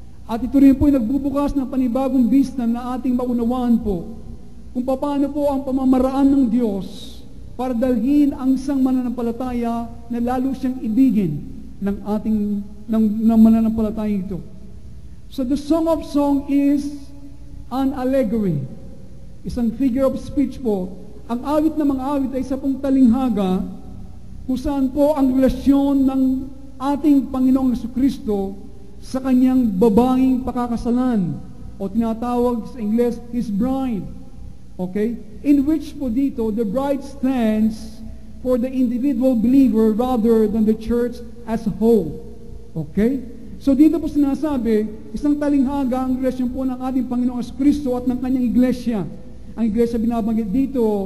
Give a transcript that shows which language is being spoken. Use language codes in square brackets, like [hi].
[tl] At ito rin po ay nagbubukas ng panibagong vista na ating maunawaan po kung paano po ang pamamaraan ng Diyos para dalhin ang isang mananampalataya na lalo siyang ibigin ng mananampalataya ito. [en] So the Song of Song is an allegory. [tl] Isang figure of speech po. Ang awit ng mga awit ay isa pong talinghaga kung saan po ang relasyon ng ating Panginoong Jesucristo sa kanyang babaeng pakakasalan o tinatawag sa Ingles, [en] His bride. Okay? In which [tl] po dito, [en] the bride stands for the individual believer rather than the church as a whole. Okay? [tl] So dito po sinasabi, isang talinghaga ang relasyon po ng ating Panginoong Jesucristo at ng kanyang iglesia. Ang iglesia binabanggit dito